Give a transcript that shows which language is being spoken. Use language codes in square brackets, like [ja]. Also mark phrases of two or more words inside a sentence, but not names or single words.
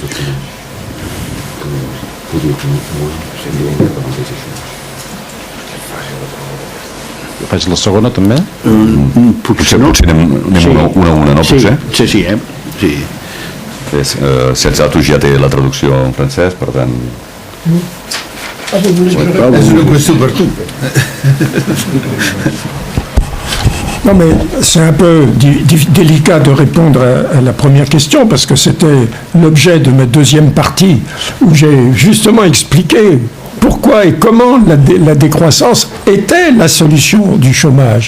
[ca] Faig la segona també? Potser anem una a una, no? Sí. Seyed Latouche ja té la traducció en francès, per tant... És una qüestió per tu. [fr] Non, mais c'est un peu délicat de répondre à la première question parce que c'était l'objet de ma deuxième partie où j'ai justement expliqué pourquoi et comment la décroissance était la solution du chômage.